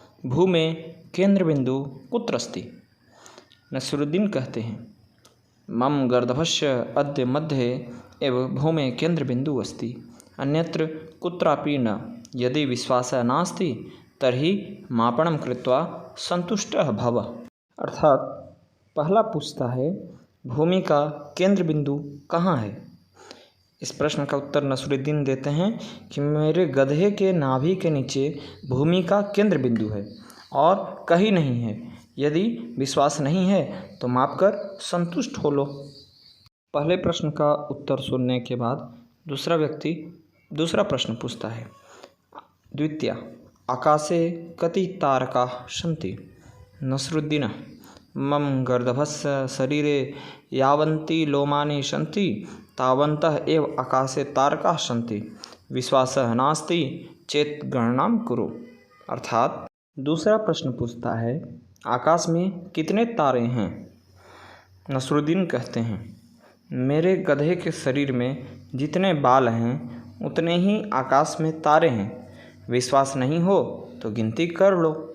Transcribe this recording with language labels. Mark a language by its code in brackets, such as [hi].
[sa] भूमे केंद्र बिंदु कुत्र अस्ति? [hi] नसरुद्दीन कहते हैं, [sa] मम गर्दभस्य अद्य मध्ये एव भूमे केंद्र बिंदु अस्ति, अन्यत्र कुत्रापि न। यदि विश्वासः नास्ति तर्हि मापणं कृत्वा संतुष्टः भव। [hi] अर्थात पहला पूछता है, भूमि का केंद्र बिंदु कहाँ है? इस प्रश्न का उत्तर नसरुद्दीन देते हैं कि मेरे गधे के नाभि के नीचे भूमि का केंद्र बिंदु है और कहीं नहीं है। यदि विश्वास नहीं है तो माप कर संतुष्ट हो लो। पहले प्रश्न का उत्तर सुनने के बाद दूसरा व्यक्ति दूसरा प्रश्न पूछता है। [sa] द्वितीय, आकाशे कति तारकाः सन्ति? नसरुद्दीन, मम गर्दभस्य शरीरे यावन्ति लोमानि सन्ति तावन्तः एव आकाशे तारकाः सन्ति, विश्वासः नास्ति चेत् गणनां कुरु। [hi] अर्थात दूसरा प्रश्न पूछता है, आकाश में कितने तारे हैं? नसरुद्दीन कहते हैं, मेरे गधे के शरीर में जितने बाल हैं उतने ही आकाश में तारे हैं। विश्वास नहीं हो तो गिनती कर लो।